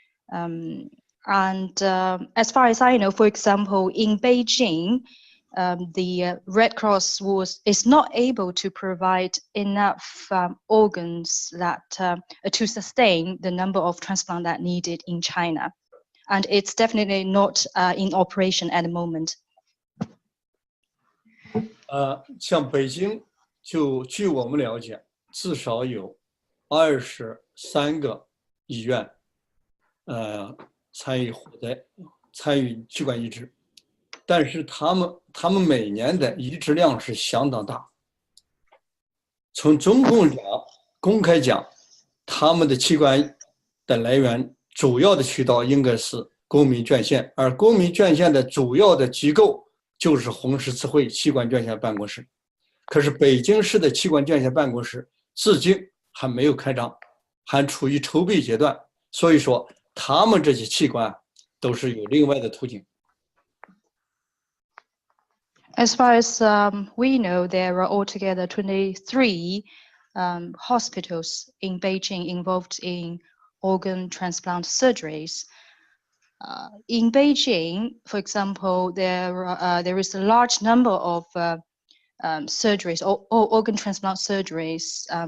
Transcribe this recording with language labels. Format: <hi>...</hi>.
<en>And as far as I know, for example, in Beijing, the Red Cross is not able to provide enough organs that to sustain the number of transplants that needed in China, and it's definitely not in operation at the moment.</en> <zh>像北京，就据我们了解，至少有23个医院，参与器官移植。但是他们每年的移植量是相当大。从中共讲，公开讲，他们的器官的来源主要的渠道应该是公民捐献，而公民捐献的主要的机构就是红十字会器官捐献办公室。可是北京市的器官捐献办公室至今还没有开张，还处于筹备阶段。所以说，他们这些器官都是有另外的途径。</zh> <en>As far as we know, there are altogether 23 hospitals in Beijing involved in organ transplant surgeries. In Beijing, for example, there is a large number of surgeries or organ transplant surgeries.</en>